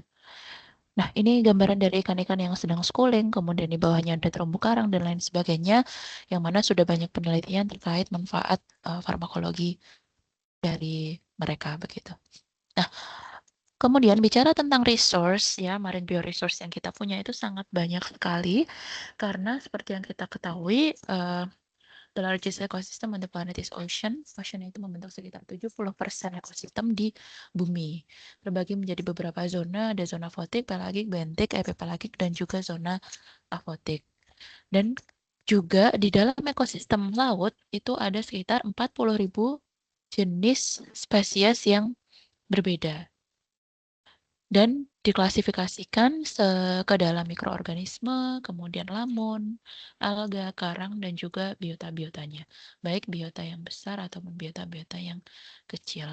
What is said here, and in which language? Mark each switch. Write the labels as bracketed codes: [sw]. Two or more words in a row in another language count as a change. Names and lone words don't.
[id] Nah, ini gambaran dari ikan-ikan yang sedang schooling, kemudian di bawahnya ada terumbu karang dan lain sebagainya, yang mana sudah banyak penelitian terkait manfaat farmakologi dari mereka begitu. Nah, kemudian bicara tentang resource ya, [en] marine bioresource [id] yang kita punya itu sangat banyak sekali karena seperti yang kita ketahui, [en] the largest ecosystem on the planet is ocean. [id] Ocean itu membentuk sekitar 70% ekosistem di bumi. Terbagi menjadi beberapa zona, ada zona fotik, pelagik, bentik, epipelagik, dan juga zona afotik. Dan juga di dalam ekosistem laut itu ada sekitar 40.000 jenis spesies yang berbeda dan diklasifikasikan ke dalam mikroorganisme, kemudian lamun, alga, karang, dan juga biota-biotanya, baik biota yang besar ataupun biota-biota yang kecil.